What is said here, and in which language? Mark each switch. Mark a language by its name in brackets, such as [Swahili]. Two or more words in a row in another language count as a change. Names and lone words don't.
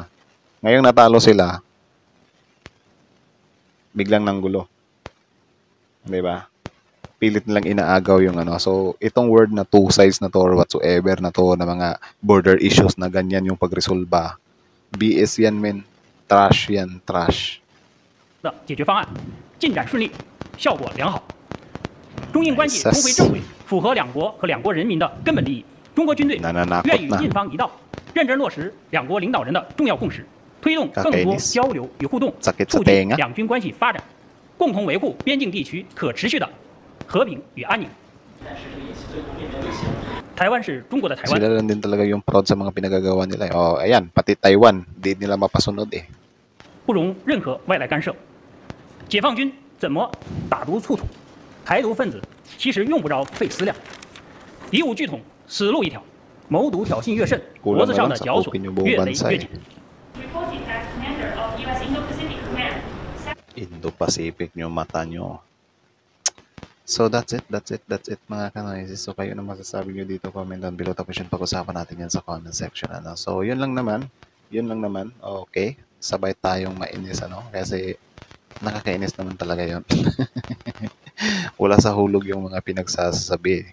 [Filipino] Ngayong natalo sila, biglang nanggulo. 'Di ba? Pilit nilang inaagaw yung So, itong word na [English] two sides [Filipino] na to [English] or whatsoever [Filipino] na to na mga [English] border issues [Filipino] na ganyan yung pagresolba. BS yan, men. Trash yan, trash. [Chinese] 的解决方案进展顺利，效果良好。中印关系重回正轨，符合两国和两国人民的根本利益。中国军队愿与印方一道，认真落实两国领导人的重要共识，推动更多交流与互动，促进两军关系发展，共同维护边境地区可持续的和平与安宁。台湾是中国的台湾。 [Filipino] Sila lang din talaga yung proud sa mga pinagagawa nila. Ayan, pati Taiwan, di nila mapasunod [Chinese] 不容任何外来干涉。解放军怎么打毒促统？台独分子其实用不着费思量，贻误巨统，死路一条，谋独挑衅越甚，脖子上的绞索越勒越紧。 [Filipino] Indo-Pacific yung mata nyo. [English] So that's it [Filipino] mga kanoises. [English] So kayo na masasabi nyo dito, comment down below. Tapos yun, pag-usapan natin yan sa comment section. So yun lang naman. Okay. Sabay tayong mainis kasi nakakainis naman talaga yun. Wala sa hulog yung mga pinagsasabi.